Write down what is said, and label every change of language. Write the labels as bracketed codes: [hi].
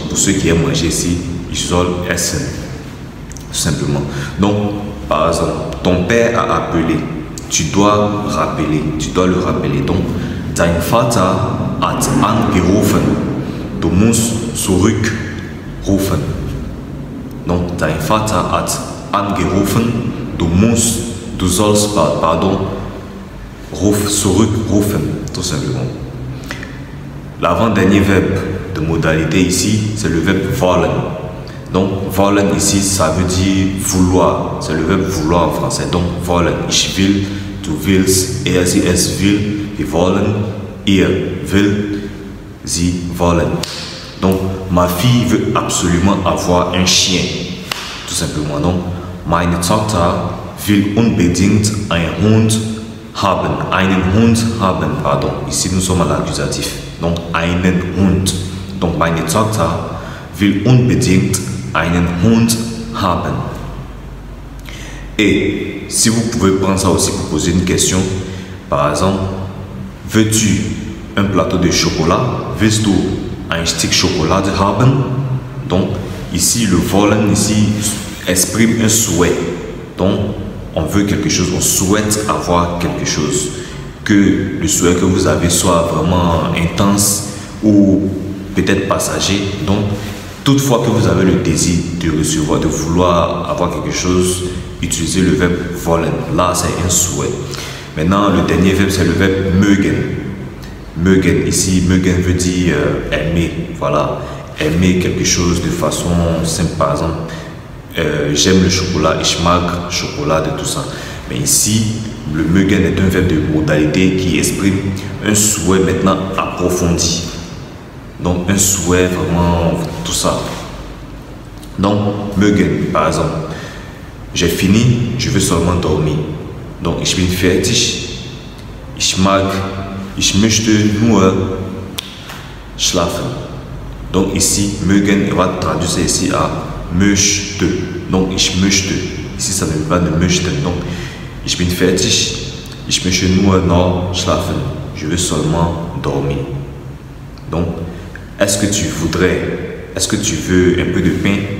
[fr] Pour ceux qui aiment manger ici, [de] ich soll essen, [fr] tout simplement. Donc, par exemple, ton père a appelé, tu dois le rappeler. [de] Donc, dein Vater hat angerufen, du musst zurückrufen. Donc, dein Vater hat angerufen, du musst, du sollst, pardon, zurückrufen, [fr] tout simplement. L'avant-dernier verbe de modalité ici, c'est le verbe wollen. Donc, wollen ici, ça veut dire vouloir. C'est le verbe vouloir en français. Donc, wollen. [de] Ich will, du willst, sie, es will, wir wollen, ihr will, sie wollen. [fr] Donc, ma fille veut absolument avoir un chien. Tout simplement. [de] Donc, meine Tochter will unbedingt einen Hund haben. Einen Hund haben, pardon. [fr] Ici, nous sommes à l'accusatif. [de] Donc, einen Hund. Donc, meine Tochter will unbedingt einen Hund haben. [fr] Et si vous pouvez prendre ça aussi pour poser une question, par exemple, veux-tu un plateau de chocolat? [de] Willst du ein Stück Schokolade haben? [fr] Donc, ici, le wollen, ici, exprime un souhait. Donc, on veut quelque chose, on souhaite avoir quelque chose. Que le souhait que vous avez soit vraiment intense ou peut-être passager. Donc, toutefois que vous avez le désir de recevoir, de vouloir avoir quelque chose, utilisez le verbe wollen. Là, c'est un souhait. Maintenant, le dernier verbe, c'est le verbe mögen. Mögen, ici, mögen veut dire aimer. Voilà, aimer quelque chose de façon simple. Par exemple, j'aime le chocolat, [de] ich mag chocolat, [fr] de tout ça. Mais ici, le mögen est un verbe de modalité qui exprime un souhait maintenant approfondi. Donc, un souhait vraiment, tout ça. Donc, mögen, par exemple, j'ai fini, je veux seulement dormir. [de] Donc, ich bin fertig, ich möchte nur schlafen. [fr] Donc, ici, mögen, on va traduire ça ici à möchte. Donc, ich möchte. Ici, ça ne veut pas de möchten. [de] Donc, ich bin fertig, ich möchte nur noch schlafen. [fr] Je veux seulement dormir. Donc, est-ce que tu voudrais, est-ce que tu veux un peu de pain?